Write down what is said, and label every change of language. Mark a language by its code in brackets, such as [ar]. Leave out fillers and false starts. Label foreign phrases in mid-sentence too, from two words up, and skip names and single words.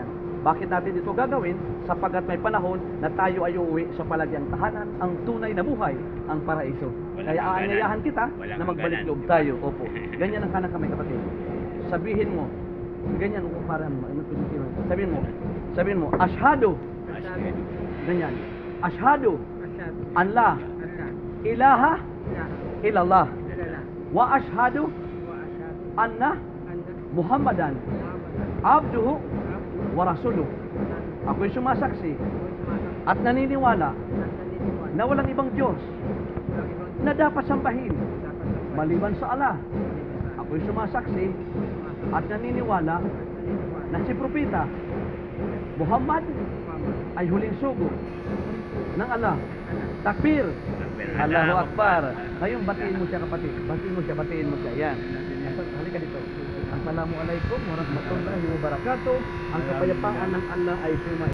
[tl] Bakit natin ito gagawin? Sapagkat may panahon na tayo ay uuwi sa palagyang tahanan, ang tunay na buhay, ang paraiso. Kaya aanyayahan kita na magbalik loob tayo. Opo. Ganyan ang kanang kamay, kapatid. Sabihin mo, ganyan kung parang sabihin mo, ashhadu. Ganyan. [ar] أشهد أن لا إله إلا الله وأشهد أن محمدا عبده ورسوله. [tl] Ako'y sumasaksi at naniniwala na walang ibang Diyos na dapat sambahin maliban sa Allah. Ako'y sumasaksi at naniniwala na si Propeta Muhammad ay huling sugo ng Allah. [ar] تكبير! الله أكبر! [tl] Ngayon, batiin mo siya, kapatid. Batiin mo siya. Yan. Halika dito. [ar] السلام عليكم ورحمة الله وبركاته. [tl] Ang kapayapaan ng Allah ay sumay.